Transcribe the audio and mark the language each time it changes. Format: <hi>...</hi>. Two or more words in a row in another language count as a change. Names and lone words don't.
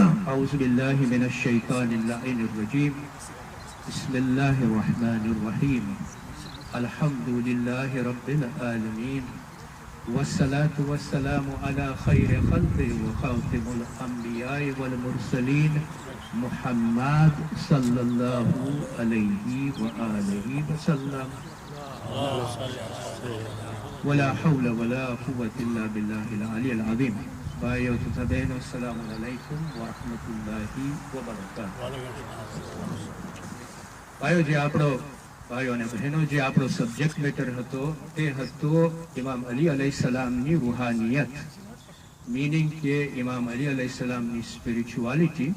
<ar>أعوذ بالله من الشيطان اللعين الرجيم بسم الله الرحمن الرحيم الحمد لله رب العالمين والصلاة والسلام على خير خلقه وخاتم الأنبياء والمرسلين محمد صلى الله عليه وآله وسلم ولا حول ولا قوة إلا بالله العلي العظيم.</ar> <gu>ભાઈઓ તથા બહેનો,</gu> <ar>السلام عليكم ورحمة الله وبركاته.</ar> <gu>ભાઈઓ અને બહેનો, જે આપણો</gu> <en>subject matter</en> <gu>હતો તે હતો ઇમામ અલી અલૈહિસ્સલામની રૂહાનિયત, મીનિંગ કે ઇમામ અલી અલૈહિસ્સલામની સ્પિરિચ્યુઆલિટી.</gu>